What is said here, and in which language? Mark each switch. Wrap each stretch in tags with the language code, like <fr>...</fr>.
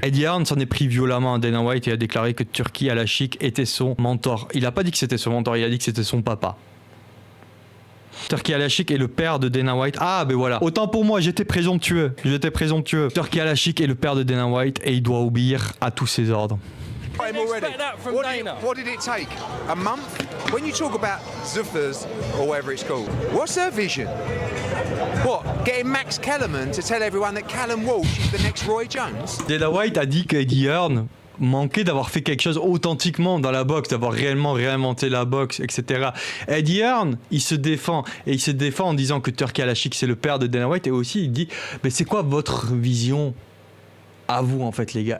<fr>Eddie Hearn s'en est pris violemment à Dana White et a déclaré que Turki Al-Ashik était son mentor. Il a pas dit que c'était son mentor, il a dit que c'était son papa. Turki Al-Ashik est le père de Dana White. Ah, ben voilà. Autant pour moi, j'étais présomptueux. Turki Al-Ashik est le père de Dana White et il doit obéir à tous ses ordres.</fr> <en>What did it take? A month? When you talk about Zuffa's or whatever it's called, what's her vision? What? Getting Max Kellerman to tell everyone that Callum Walsh is the next Roy Jones?</en> <fr>Dana White a dit qu'Eddie Hearn manquait d'avoir fait quelque chose authentiquement dans la boxe, d'avoir réellement réinventé la boxe, etc. Eddie Hearn, il se défend en disant que Turki Al-Ashik c'est le père de Dana White, et aussi il dit mais c'est quoi votre vision à vous en fait les gars?</fr>